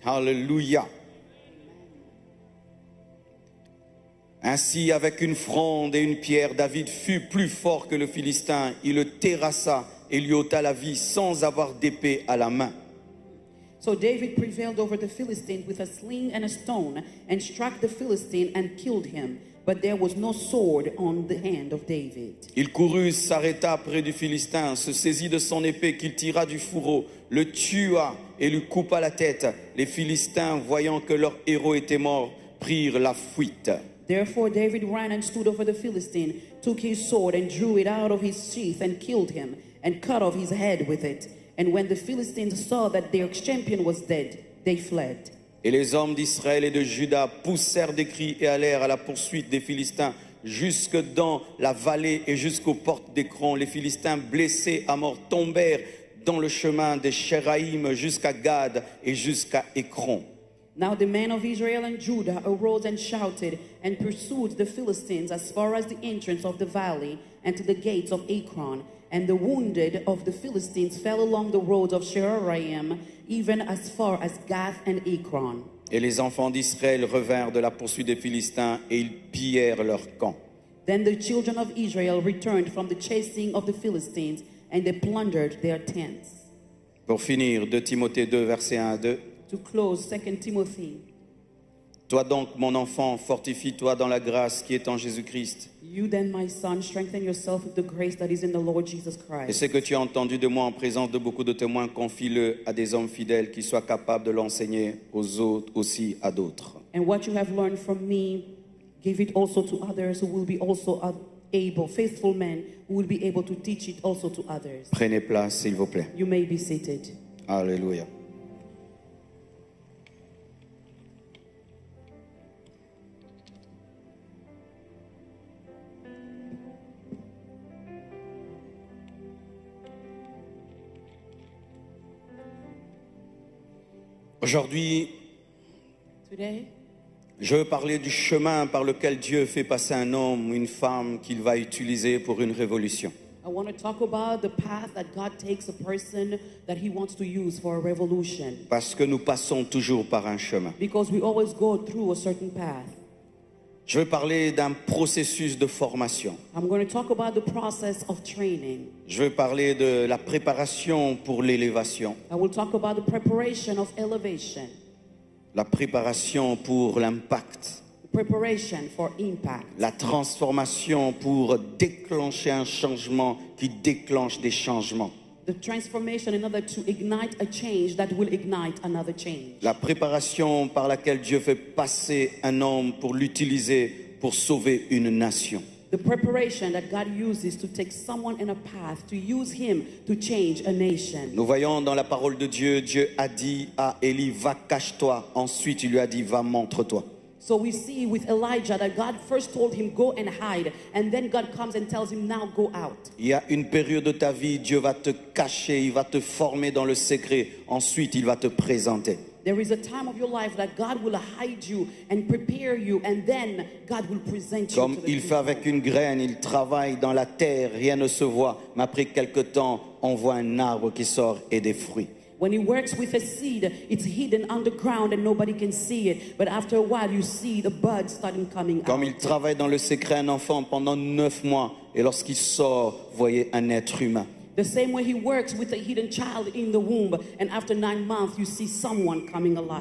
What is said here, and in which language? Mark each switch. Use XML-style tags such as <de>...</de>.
<fr>Alléluia. Ainsi, avec une fronde et une pierre, David fut plus fort que le Philistin. Il le terrassa et lui ôta la vie sans avoir d'épée à la main.</fr> <en>So David prevailed over the Philistine with a sling and a stone, and struck the Philistine and killed him. But there was no sword on the hand of David.</en> <fr>Il courut, s'arrêta près du Philistin, se saisit de son épée qu'il tira du fourreau, le tua et lui coupa la tête. Les Philistins, voyant que leur héros était mort, prirent la fuite.</fr> <en>Therefore David ran and stood over the Philistine, took his sword and drew it out of his sheath and killed him, and cut off his head with it. And when the Philistines saw that their champion was dead, they fled.</en> <fr>Et les hommes d'Israël et de Juda poussèrent des cris et allèrent à la poursuite des Philistins jusque dans la vallée et jusqu'aux portes d'Écron. Les Philistins blessés à mort tombèrent dans le chemin des Sheraïm jusqu'à Gad et jusqu'à Écron.</fr> <en>Now the men of Israel and Judah arose and shouted and pursued the Philistines as far as the entrance of the valley and to the gates of Akron. And the wounded of the Philistines fell along the roads of Sheraim, even as far as Gath and Akron.</en> <fr>Et les enfants d'Israël revinrent de la poursuite des Philistins et ils pillèrent leur camp.</fr> <en>Then the children of Israel returned from the chasing of the Philistines, and they plundered their tents.</en> <fr>Pour finir, 2 Timothée 2, versets 1 à 2.</fr> <en>To close, 2 Timothy.</en> <fr>Toi donc, mon enfant, fortifie-toi dans la grâce qui est en Jésus-Christ.</fr> <en>You then, my son, strengthen yourself with the grace that is in the Lord Jesus</en> <fr>Et</fr> <en>Christ.</en> <fr>ce que tu as entendu de moi en présence de beaucoup de témoins, confie-le à des hommes fidèles qui soient capables de l'enseigner aux autres, aussi à d'autres.</fr> <en>And what you have learned from me, give it also to others who will be also able, faithful men who will be able to teach it also to others.</en> <fr>Prenez place, s'il vous plaît.</fr> <en>You may be seated.</en> <fr>Alléluia. Aujourd'hui,</fr> <en>Today,</en> <fr>je veux parler du chemin par lequel Dieu fait passer un homme ou une femme qu'il va utiliser pour une révolution.</fr> <en>I want to talk about the path that God takes a person that he wants to use for a revolution.</en> <fr>Parce que nous passons toujours par un chemin.</fr> <en>Because we always go through a certain path.</en> <fr>Je veux parler d'un processus de formation.</fr> <en>I'm going to talk about the process of training.</en> <fr>Je veux parler de la préparation pour l'élévation.</fr> <en>I will talk about the preparation of elevation,</en> <fr>La préparation pour l'impact.</fr> <en>preparation for impact,</en> <fr>La transformation pour déclencher un changement qui déclenche des changements.</fr> <en>the transformation in order to ignite a change that will ignite another change.</en> <fr>La préparation par laquelle Dieu fait passer un homme pour l'utiliser pour sauver une nation.</fr> <en>The preparation that God uses to take someone in a path, to use him to change a nation.</en> <fr>Nous voyons dans la parole de Dieu, Dieu a dit à Élie, va cache-toi. Ensuite, il lui a dit, va montre-toi.</fr> <en>So we see with Elijah that God first told him, go and hide. And then God comes and tells him, now go out.</en> <fr>Il y a une période de ta vie, Dieu va te cacher, il va te former dans le secret. Ensuite, il va te présenter.</fr> <en>There is a time of your life that God will hide you and prepare you, and then God will present you</en> <fr>Comme</fr> <en>to the</en> <fr>il fait</fr> <en>people.</en> <fr>avec une graine, il travaille dans la terre, rien ne se voit. Mais après quelque temps, on voit un arbre qui sort et des fruits.</fr> <en>When he works with a seed, it's hidden underground and nobody can see it. But after a while, you see the buds starting coming</en> <fr>Comme</fr> <en>out.</en> <fr>il travaille dans le secret un enfant pendant 9 mois, et lorsqu'il sort, voyez un être humain.</fr> <en>The same way he works with a hidden child in the womb, and after 9 months, you see someone coming alive.</en>